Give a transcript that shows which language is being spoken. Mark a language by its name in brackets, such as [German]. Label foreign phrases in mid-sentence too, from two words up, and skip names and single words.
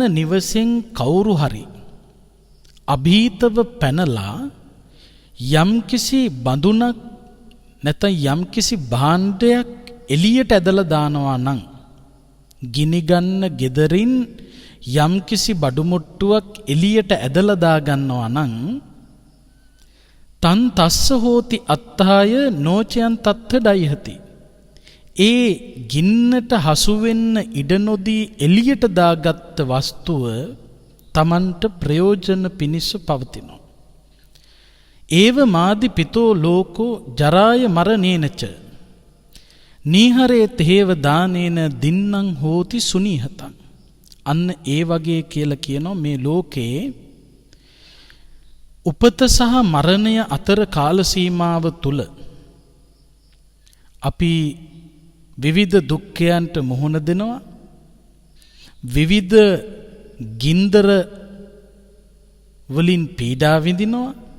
[Sinhala] නිවසෙන් කවුරු හරි අභීතව පැනලා යම් කිසි බඳුනක් නැත්නම් යම් කිසි භාණ්ඩයක් එළියට ඇදලා දානවා නම් ගිනිගන්න ගෙදරින් යම්කිසි බඩුමුට්ටුවක් එළියට ඇදලා දාගන්නවා නම් [Pali] තන් තස්ස හෝති අත්තාය නෝචයන් තත්ත ඩයිහති. [Sinhala] ඒ ගින්නට හසු වෙන්න ඉඩ නොදී එළියට දාගත්ත වස්තුව තමන්ට ප්‍රයෝජන පිණිස පවතිනවා. [Pali] ඒව මාදි පිතෝ ලෝකෝ ජරාය මරණේනච නීහරේ තේව දානේන දින්නම් හෝති සුනීහතං. [Sinhala] අන්න ඒ වගේ කියලා කියනවා මේ ලෝකේ උපත සහ මරණය අතර කාල සීමාව තුල අපි විවිධ දුක්ඛයන්ට මුහුණ දෙනවා. විවිධ ගින්දර වලින් පීඩා විඳිනවා.